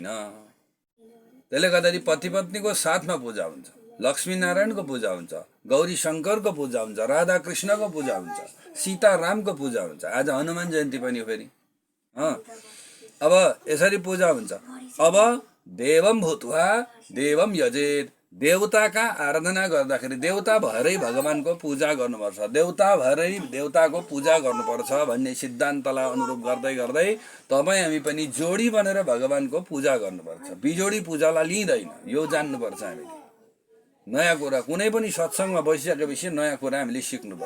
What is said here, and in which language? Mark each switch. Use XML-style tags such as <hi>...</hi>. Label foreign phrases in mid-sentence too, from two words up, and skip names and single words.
<ne>त्यसले गर्दाखेरि पति पत्नीको साथमा पूजा हुन्छ, लक्ष्मीनारायणको पूजा हुन्छ, गौरी शङ्करको पूजा हुन्छ, राधा कृष्णको पूजा हुन्छ, सीतारामको पूजा हुन्छ। आज हनुमान जयन्ती पनि हो फेरि। अब यसरी पूजा हुन्छ।</ne> <sa>अब देवम भूत्वा देवम यजेत,</sa> <ne>देवताका आराधना गर्दाखेरि देवता भएरै भगवानको पूजा गर्नुपर्छ, देवता भएरै देवताको पूजा गर्नुपर्छ भन्ने सिद्धान्तलाई अनुरूप गर्दै गर्दै तपाईँ हामी पनि जोडी बनेर भगवानको पूजा गर्नुपर्छ। बिजोडी पूजालाई लिँदैन, यो जान्नुपर्छ हामीले। नयाँ कुरा कुनै पनि सत्सङ्गमा बसिसकेपछि नयाँ कुरा हामीले सिक्नुपर्छ।</ne>